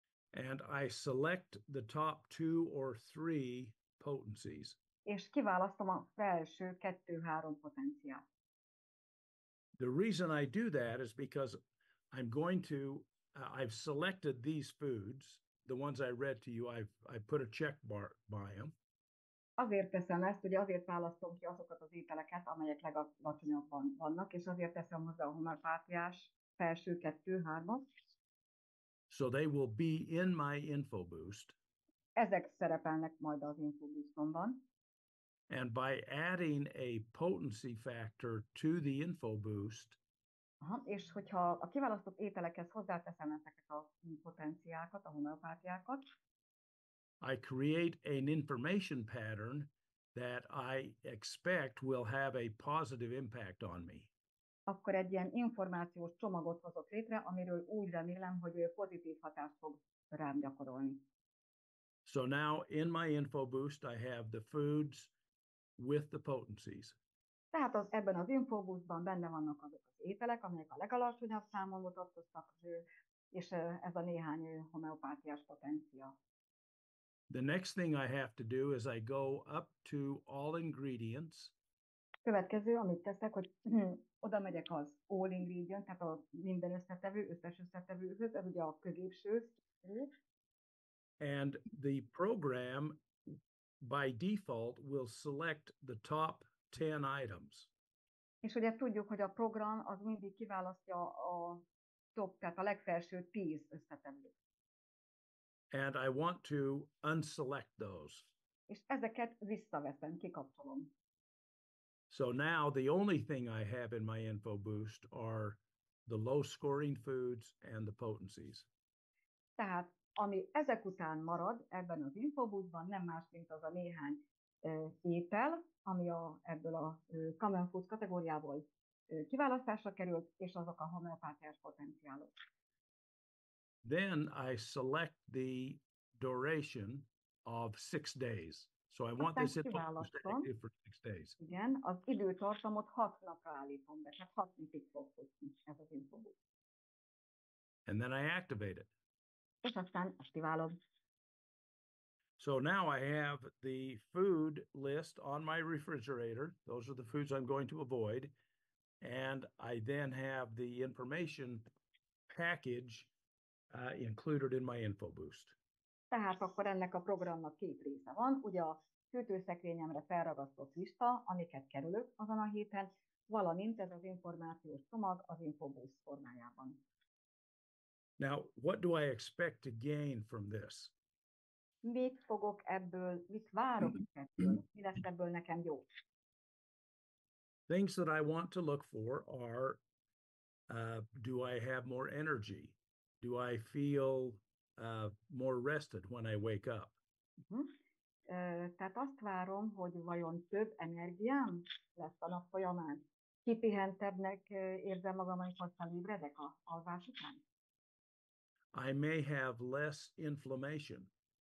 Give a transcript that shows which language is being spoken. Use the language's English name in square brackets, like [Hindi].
[English] and I select the top 2 or 3 potencies. [Hungarian] és kiválasztom a felső 2-3 potenciát. [English] The reason I do that is because I'm going to, I've selected these foods, the ones I read to you, I put a check bar by them. [Hungarian] Azért teszem ezt, ugye azért választom ki azokat az ételeket, amelyek legalacsonyabban vannak, és azért teszem hozzá a homeopátiás felső 2-3-at. [English] So they will be in my InfoBoost. [Hungarian] Ezek szerepelnek majd az InfoBoostomban. [English] And by adding a potency factor to the InfoBoost, [Hungarian] És hogyha a kiválasztott ételekhez hozzáteszem ezeket a potenciákat, a homeopátiákat, [English] I create an information pattern that I expect will have a positive impact on me. [Hungarian] akkor egy ilyen információs csomagot hozok létre, amiről úgy remélem, hogy pozitív hatást fog rám gyakorolni. [English] So now in my InfoBoost, I have the foods with the potencies. [Hungarian] Tehát ebben az InfoBoostban benne vannak azok az ételek, amelyek a legalacsonyabb számon mutatkoztak, és ez a néhány homeopátiás potencia. [English] The next thing I have to do is I go up to all ingredients. [Hungarian] Következő, amit teszek, hogy oda megyek az all ingredient, tehát a minden összetevő, összes összetevőhöz, ez ugye a középső. [English] And the program by default will select the top 10 items. [Hungarian] És ugye tudjuk, hogy a program az mindig kiválasztja a top, tehát a legfelső 10 összetevőt. [English] And I want to unselect those. [Hungarian] És ezeket visszaveszem, kikapcsolom. [English] So now the only thing I have in my InfoBoost are the low scoring foods and the potencies. [Hungarian] Tehát ami ezek után marad ebben az InfoBoostban, nem más, mint az a néhány étel, ami ebből a Common Foods kategóriából kiválasztásra került, és azok a homeopátiás potenciálok. [English] Then I select the duration of 6 days. So I want this InfoBoost active for 6 days. [Hungarian] Igen, az időtartamot 6 napra állítom be, tehát 6 napig fog futni ez az InfoBoost. [English] And then I activate it. [Hungarian] És aztán aktiválom. [English] So now I have the food list on my refrigerator. Those are the foods I'm going to avoid. And I then have the information package included in my InfoBoost. [Hungarian] Tehát akkor ennek a programnak 2 része van. Ugye a hűtőszekrényemre felragasztott lista, amiket kerülök azon a héten, valamint ez az információs csomag az InfoBoost formájában. [English] Now, what do I expect to gain from this? [Hungarian] Mit fogok ebből, mit várok ebből, mi lesz ebből nekem jó? [English] Things that I want to look for are, do I have more energy? Do I feel more rested when I wake up? [Hungarian] Tehát azt várom, hogy vajon több energiám lesz a nap folyamán. Kipihentebbnek érzem magam, amikor felébredek a alvás után. [English] I may have less inflammation.